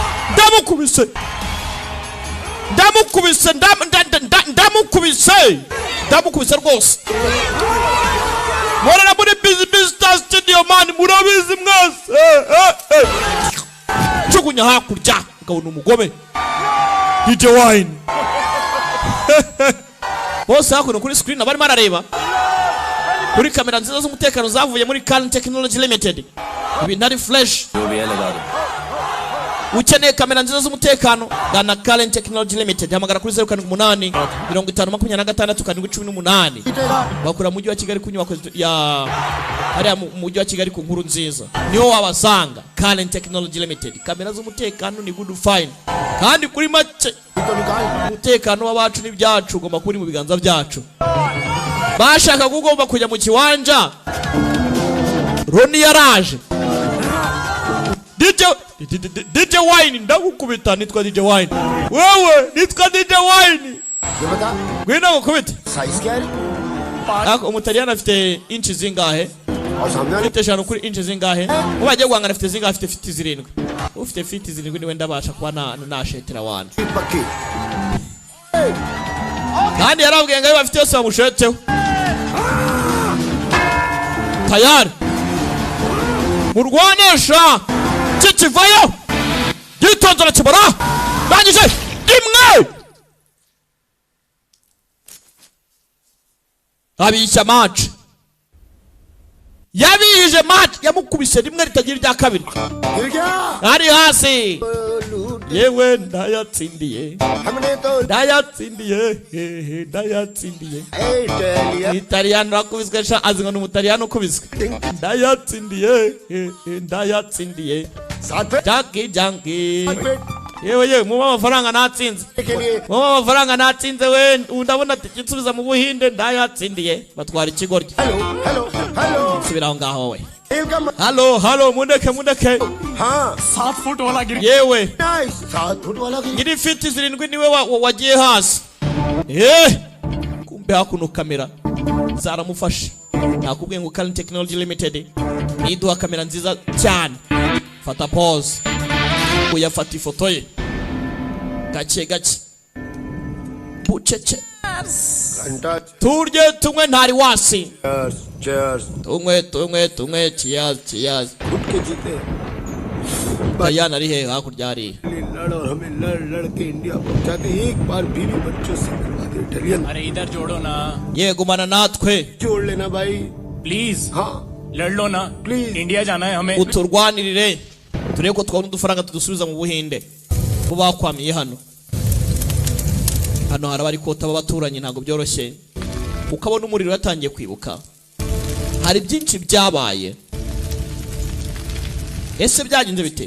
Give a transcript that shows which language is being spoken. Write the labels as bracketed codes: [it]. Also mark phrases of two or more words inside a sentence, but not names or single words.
[rw] ndamukubise rwose morera muri busy star studio man murabizi mwese jugunya hakurya ukabona umugome DJ Wine bose hakuno kuri screen abari marareba kuri kamera nziza z'umutekano zavuye muri Current Technology Limited ibintu ari flash [hi] जो भी है लगा दो [rw] ukeneye kamera nziza z'umutekano gana Current Technology Limited hamagara kuri 078 5026 bakura mu mujyi wa Kigali ku nyubako ya hariya mu mujyi wa Kigali ku nkuru nziza niho wabasanga Current Technology Limited kamera z'umutekano ni [en] good fine [rw] kandi kuri make umutekano w'abacu n'ibyacu ugomba kuri mu biganza byacu bashaka kugomba kujya mu kiwanja Roni yaraje DJ Wine ndagukubita nitwa DJ Wine wewe nitwa DJ Wine [hi] ये बता [rw] gwina gukubita [hi] साइज क्या है [rw] ako umutaliyani afite inchi zingahe [hi] और सामने वाले [rw] afite eshanu kuri inchi zingahe ubaje guhangana afite zingahe afite fiti zirindwi ufite fiti zirindwi niwe ndabasha kuba nashetera wana [hi] पक्की [rw] kandi yarabwiye ngo bafite yose bamusheteho tayari murwanisha kikivayo gitonzora kibora bangije imwe abishya match yabihije match yamukubise rimwe ritagira rya kabiri [hi] गिर गया [rw] ari hasi [hi] लूट [rw] yewe ndayatsindiye [hi] हमने तो [rw] ndayatsindiye [hi] इटालियन [rw] Italiyani rakubiswe sha azinga n'umutaliyani ukubiswe ndayatsindiye [hi] साथ में Janky पेट [rw] yewe mu amafaranga natsinze [hi] के लिए [rw] mu amafaranga natsinze we ndabona tikitsubiza mu buhinde ndayatsindiye batwara ikigoryi [en] hello hello hello [rw] subiraho ngaho we [hi] वेलकम [rw] halo mundeke [hi] हाँ 7 फुट वाला गिर [rw] yewe [hi] नाइस 7 फुट वाला की [rw] ngiri fiti zirindwi niwe wagiye hasi kumbe hakuno kamera zaramufashe nakubwiye ngo Current Technology Limited niduha kamera nziza cyane fata pause uyafata ifoto ye gake bucece [hi] घंटा [rw] turye tunywe ntari wasi [en] cheers cheers [rw] tunywe cheers [hi] उठ के जीते [rw] Diana ari hehe hakurya hari [hi] लड़ और हमें लड़ के इंडिया पहुंचाते एक बार बीवी बच्चों से करवा दे इटालियन अरे इधर जोड़ो ना [rw] yegumana natwe [hi] जोड़ लेना भाई प्लीज हाँ लड़ लो ना [en] Please. [hi] इंडिया जाना है हमें [rw] uturwanirire turebe ko twabona udufaranga tudusubiza mu buhinde bo bakwamiye hano hari abari kota b'abaturanyi ntabwo byoroshye ukabona umuriro yatangiye kwibuka hari byinshi byabaye ese byagenze bite